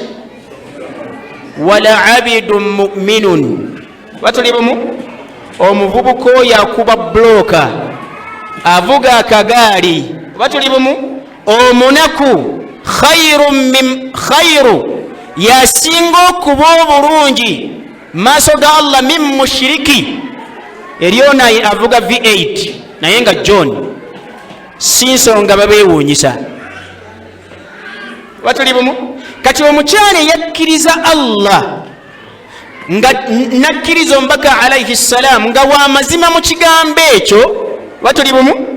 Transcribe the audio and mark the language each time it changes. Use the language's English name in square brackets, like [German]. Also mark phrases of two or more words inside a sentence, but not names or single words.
[Arabic] ولعبد مؤمن. [Ganda] Batuli bumu? Omuvubuka oyo akuba bloka, avuga akagaali. Batuli bumu? Omunaku khayru yasinga okuba obulungi maaso ga Allah [Arabic] من مشرك, [Ganda] eriyo naye avuga V8 naye nga John, si nsonga babeewuunyisa. Batuli bumu? Kati omukyala yakkiriza Allah nga nakkiriza omubaka [Arabic] عليه السلام [Ganda] nga wa mazima mu kigambo ekyo, batuli bumu?